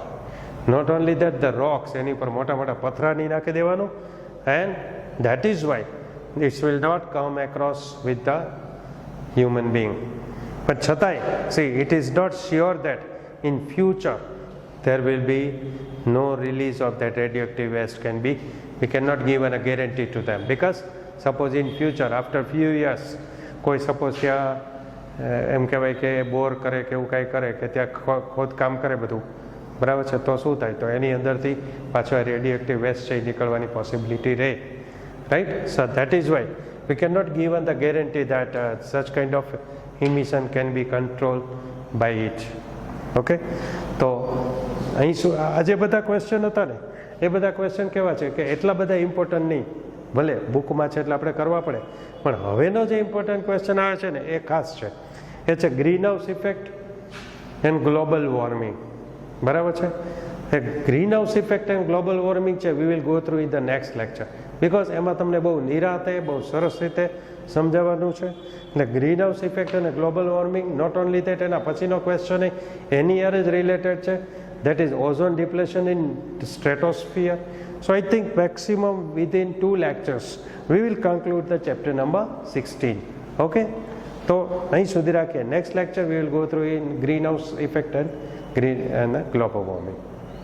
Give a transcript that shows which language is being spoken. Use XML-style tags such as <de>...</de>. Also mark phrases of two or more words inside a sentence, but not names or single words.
<en>Not only that, the rocks,</en> <gu>એની પર મોટા મોટા પતરા ની નાખી દેવાનું,</gu> <en>and that is why this will not come across with the human being. But chatai, see, it is not sure that in future there will be no release of that radioactive waste can be. We cannot give a guarantee to them, because suppose in future after few years</en> <gu>કોઈ સપોઝ ત્યાં એમ કહેવાય કે બોર કરે કે એવું કાંઈ કરે કે ત્યાં ખોદકામ કરે બધું બરાબર છે, તો શું થાય, તો એની અંદરથી પાછો</gu> <en>radioactive waste</en> <gu>છે નીકળવાની પોસિબિલિટી રહે, રાઈટ?</gu> <en>So that is why we cannot give the guarantee that such kind of emission can be controlled by it.</en> <gu>ઓકે, તો અહીં શું આજે બધા ક્વેશ્ચન હતા ને, એ બધા ક્વેશ્ચન કેવા છે કે એટલા બધા ઇમ્પોર્ટન્ટ નહીં, ભલે બુકમાં છે એટલે આપણે કરવા પડે, પણ હવેનો જે ઇમ્પોર્ટન્ટ ક્વેશ્ચન આવે છે ને એ ખાસ છે, એ છે</gu> <en>green house effect and global warming.</en> <gu>બરાબર છે? એ</gu> <en>green house effect and global warming</en> <gu>છે,</gu> <en>we will go through in the next lecture, because</en> <gu>એમાં તમને બહુ નિરાતે બહુ સરસ રીતે સમજાવવાનું છે. એટલે</gu> <en>green house effect</en> <gu>અને</gu> <en>global warming, not only that,</en> <gu>એના પછીનો ક્વેશ્ચન એની યાર જ રિલેટેડ છે,</gu> <en>that is ozone depletion in stratosphere. So I think maximum within 2 lectures we will conclude the chapter number 16. Okay, so</en> <gu>અહીં સુધી રાખીએ.</gu> <en>Next lecture we will go through in greenhouse effect and global warming.</en>